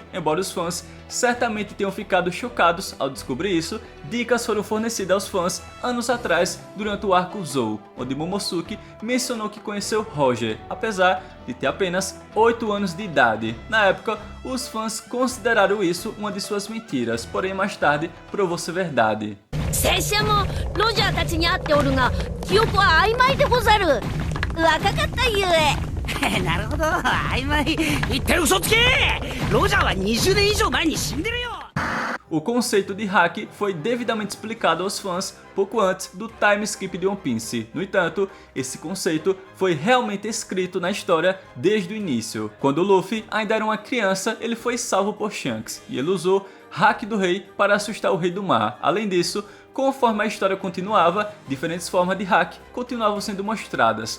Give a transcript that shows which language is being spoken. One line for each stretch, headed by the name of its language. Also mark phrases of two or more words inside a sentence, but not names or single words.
Portuguese: Embora os fãs certamente tenham ficado chocados ao descobrir isso, dicas foram fornecidas aos fãs anos atrás durante o arco Zou, onde Momosuke mencionou que conheceu Roger, apesar de ter apenas 8 anos de idade. Na época, os fãs consideraram isso uma de suas mentiras, porém mais tarde provou ser verdade.
Japanese: 拙者もロジャーたちに会っておるが記憶は曖昧でござる。若かったゆえ。なるほど、曖昧。一体嘘つけ。ロジャーは20年以上前に死んでるよ。
Portuguese: O conceito de hack foi devidamente explicado aos fãs pouco antes do
English: time skip
Portuguese: de One Piece. No entanto, esse conceito foi realmente escrito na história desde o início. Quando Luffy ainda era uma criança, ele foi salvo por Shanks, e ele usou hack do rei para assustar o rei do mar. Além disso, conforme a história continuava, diferentes formas de hack continuavam sendo mostradas.